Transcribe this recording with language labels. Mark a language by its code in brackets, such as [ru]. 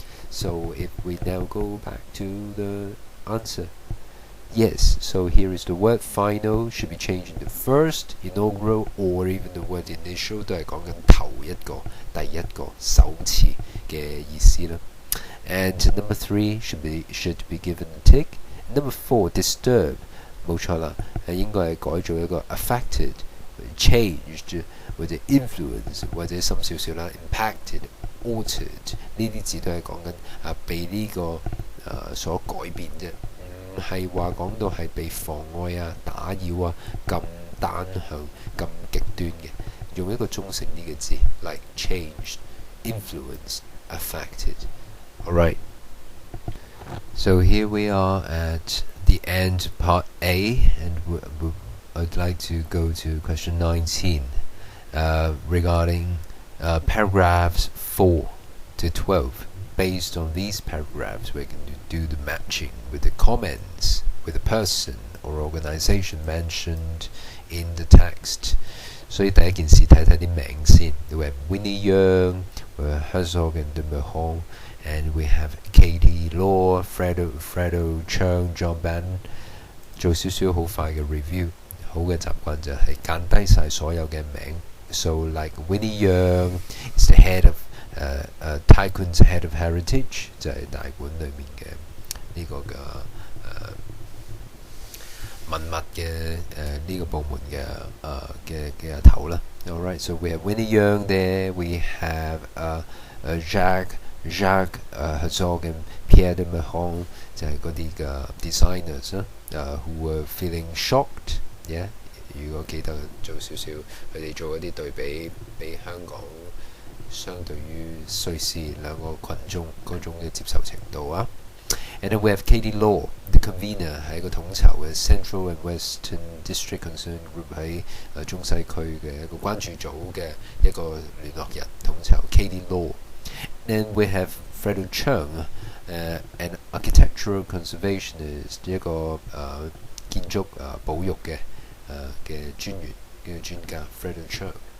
[en] So if we now go back to the answer. Yes, so here is the word final should be changed into first, inaugural, or even the word initial [yue] 都係講緊頭一個、第一個、首次嘅意思啦。 [en] And number 3 should be given a tick. Number 4 disturb [yue] 冇錯啦，應該係改做一個 [en] affected, changed [yue] 或者 [en] influence [yue] 或者深少少啦 [en] impacted, altered [yue] 呢啲字都係講緊被呢個所改變啫。唔係話講到係被妨礙打擾咁單向咁極端嘅，用一個中性啲嘅字 [en] like changed, influenced, affected. Alright, so here we are at the end of part A, and I'd like to go to question 19 regarding paragraphs 4 to 12. Based on these paragraphs, we can do the matching with the comments with the person or organization mentioned in the text. [yue] 所以第一件事睇睇啲名先。 [en] We have Winnie Young, we have Herzog and de Meuron, and we have Katie Law, Fredo Cheung, John Bannon. [yue] 做少少好快嘅 review， 好嘅習慣就係揀低晒所有嘅名。 [en] So like Winnie Young is the head of Kwun's head of heritage， [yue] 就係大館裏面嘅呢個嘅文物嘅呢個部門嘅頭啦。 [en] Alright, so we have Winnie Young there, we have Jacques Herzog and Pierre de Meuron， [yue] 就係嗰啲嘅 [en] designers 啦，who were feeling shocked， yeah。 [yue] 如果記得做少少，佢哋做一啲對比，俾香港相對於瑞士兩個群眾嗰種嘅接受程度啊。 [en] And then we have Katie Law, the convener [yue] 係一個統籌嘅 [en] Central and Western District Concern Group [yue] 喺中西區嘅一個關注組嘅一個聯絡人統籌 [en] Katie Law. Then we have Fredo Cheung, an architectural conservationist [yue] 一個建築保育嘅專員嘅專家 [en] Fredo Cheung.